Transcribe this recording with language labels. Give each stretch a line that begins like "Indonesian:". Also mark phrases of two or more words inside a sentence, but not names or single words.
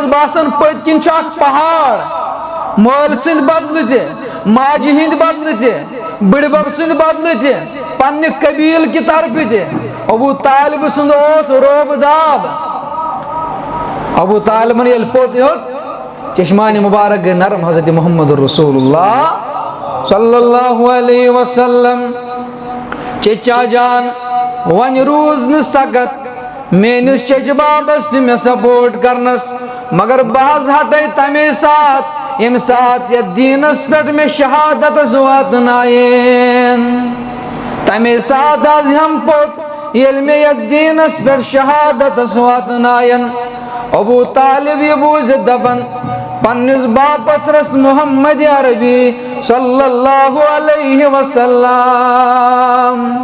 Kashmiri: باسان پٔتۍ کِنۍ چھُ اکھ پہاڑ مٲلۍ سٕنٛدۍ بدلہٕ تہِ ماجہِ ہٕنٛدۍ بدلہٕ تہِ بٕڈبب سٕنٛدۍ بدلہٕ تہِ پننہِ قبیٖل کہِ طرفہٕ تہِ ابو طالب سُنٛد اوس روب داب ابو طالبن ییٚلہِ پوٚت ہیوٚت چشمانہِ مبارک گئی نرم حضرت محمد رسول اللہ
Arabic: صلی اللہ علیہ وسلم
Kashmiri: چچا جان ون روز نہ سکت میٲنِس چچہِ بابس تہِ مےٚ سپورٹ کرنس مگر بہٕ حظ ہٹے تمے ساتھ ییٚمہِ ساتہٕ یتھ دیٖنس پٮ۪ٹھ مےٚ شہادتس واتنایین تمے ساتہٕ حظ ہٮ۪مہٕ پوٚت ییٚلہِ مےٚ یتھ دیٖنس پٮ۪ٹھ شہادتس واتنایین ابو طالب یہ بوٗزِتھ دپان پننس باپترس محمد عربی
Arabic: صلی اللہ علیہ وسلم